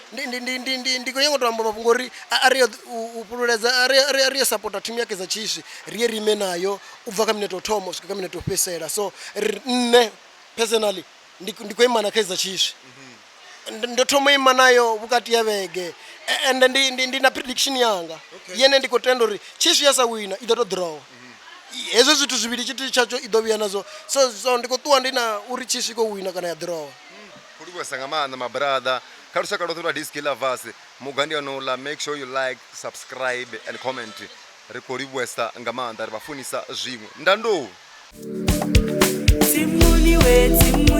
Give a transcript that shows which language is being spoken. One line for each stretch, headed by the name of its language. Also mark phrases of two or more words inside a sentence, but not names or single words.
Venda: ndi khou nyanga u to amba mafhungo uri a ri u fhululedza ri yo sapota thimu ya Kaizer Chiefs ri ye ri ime nayo u bva kha minete o thoma u swika kha minete o fhedzisela so nṋe personally ndi khou ima na Kaizer Chiefs ndo thoma ima nayo vhukati ya vhege ende ndi na prediction yanga yene ndi khou tenda uri Chiefs ya sa wina i ḓo to draw hezwo zwithu zwivhili tshithu tshatsho i ḓo vhuya nazwo so ndi khou ṱuwa ndi na uri Chiefs i khou wina kana ya draw khou livhuwesa nga maanḓa mabrada kha lushaka lwoṱhe lwa Diski Lovers mugandi wanoula
English: make sure you like subscribe and comment
Venda: ri khou livhuwesa nga maanḓa ri vha funisa zwiṅwe ndandou